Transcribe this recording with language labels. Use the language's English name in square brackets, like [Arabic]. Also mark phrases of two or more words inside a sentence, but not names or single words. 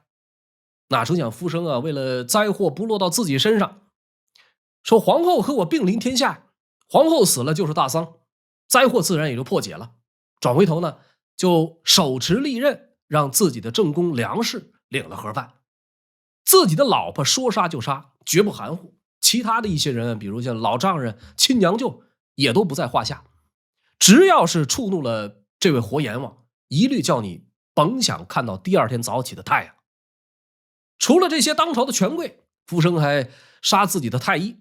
[Chinese] 哪成想福生啊，為了災禍不落到自己身上，說皇后和我並臨天下，皇后死了就是大喪，災禍自然也就破解了。轉回頭呢，就手持利刃，讓自己的正宮梁氏領了盒飯。自己的老婆說殺就殺，絕不含糊。其他的一些人，比如像老丈人、親娘舅，也都不在話下。只要是觸怒了這位活閻王，一律叫你甭想看到第2天早起的太陽。除了這些當朝的權貴，福生還殺自己的太醫。